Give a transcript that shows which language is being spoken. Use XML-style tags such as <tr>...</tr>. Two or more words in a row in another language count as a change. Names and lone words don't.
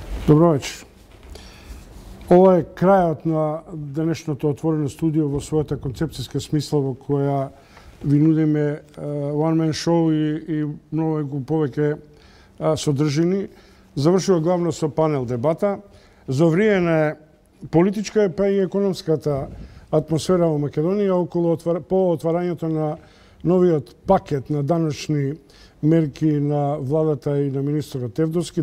<mk>Добро вечер. Ова е крајот на денешното отворено студио во својата концепцијска смисла во која ви нудиме</mk> <en>one man show</en> <mk>и многу повеќе содржини. Завршува главно со панел дебата. Завриена политичка па и економската атмосфера во Македонија околу по отварањето на новиот пакет на даночни мерки на владата и на министерот Тевдовски.</mk>